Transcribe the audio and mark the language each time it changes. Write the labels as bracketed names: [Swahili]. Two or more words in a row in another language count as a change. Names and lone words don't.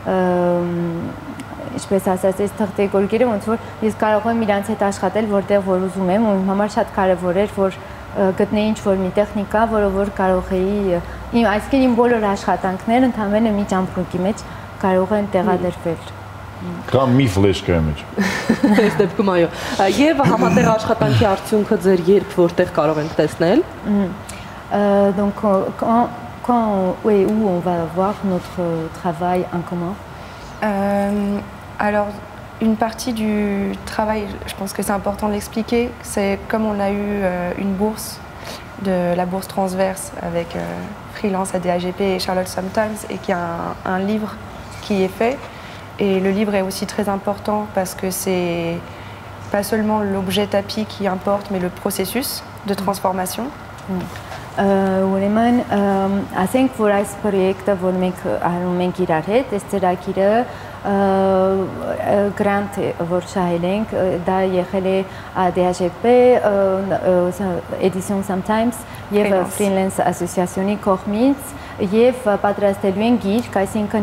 [Armenian] ինչպես ասած, այս թղթե գորգերը ոնց որ ես կարող եմ իրանց հետ աշխատել, որտեղ որ ուզում եմ ու իմ համար շատ կարեւոր էր, որ գտնեի ինչ-որ մի տեխնիկա, որը որ կարող էի, այսինքն իմ բոլոր աշխատանքները ընդհանրապես մի ճամփորդի մեջ կարող են տեղադրվել։ Կամ մի ֆլեշկայի մեջ։ Այս դեպքում այո։ Եվ համատեղ աշխատանքի արդյունքը ձեր երբ որտեղ կարող ենք տեսնել։ [French] Donc quand et où on va voir notre travail en commun? Alors une partie du travail, je pense que c'est important de l'expliquer, c'est comme on a eu une bourse, de la bourse transverse avec Freelance, ADAGP et Charlotte Sometimes, et qu'il y a un livre qui est fait. Et le livre est aussi très important parce que c'est pas seulement l'objet tapis qui importe, mais le processus de transformation. [Armenian] Ուրեմն ասենք որ այս պրոյեկտը որ մենք անում ենք իրար հետ, այս ծրագիրը գրանտ որ շահել ենք, դա եղել է ADHP, Edition Sometimes եւ Freelance Association-ի կողմից եւ պատրաստելու են գիրք, այսինքն